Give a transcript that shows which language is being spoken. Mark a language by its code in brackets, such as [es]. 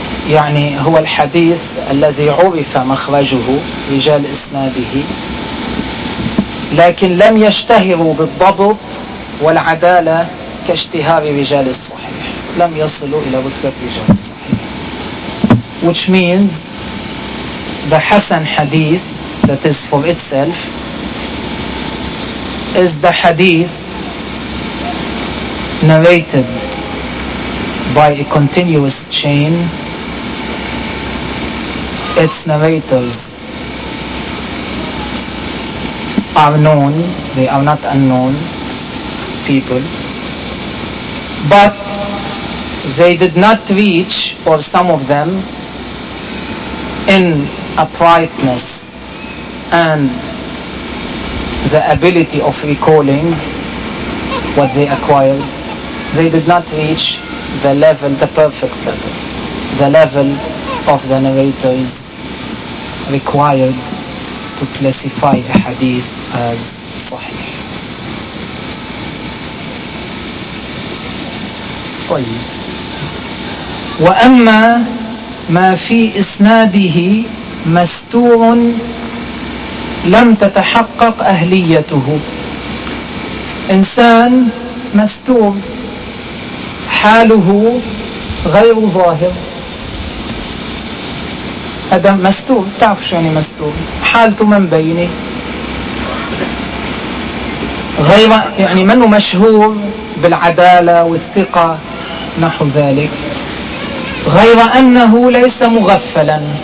[ar] يعني هو الحديث الذي عرف مخرجه رجال إسناده لكن لم يشتهروا بالضبط والعدالة كاشتهار رجال الصحيح، لم يصلوا إلى رتبة رجال الصحيح. [en] Which means the Hasan hadith that is for itself is the hadith narrated by a continuous chain. Its narrators are known, they are not unknown people, but they did not reach, or some of them, in uprightness and the ability of recalling what they acquired, they did not reach the level, the perfect level, the level of the narrators required to classify a hadith as sahih. [ar] طيب وأما ما في إسناده مستور لم تتحقق أهليته. إنسان مستور حاله غير ظاهر، هذا مستور، تعرف شو يعني مستور؟ حالته من بينه غير، يعني منه مشهور بالعدالة والثقة نحو ذلك، غير أنه ليس مغفلا،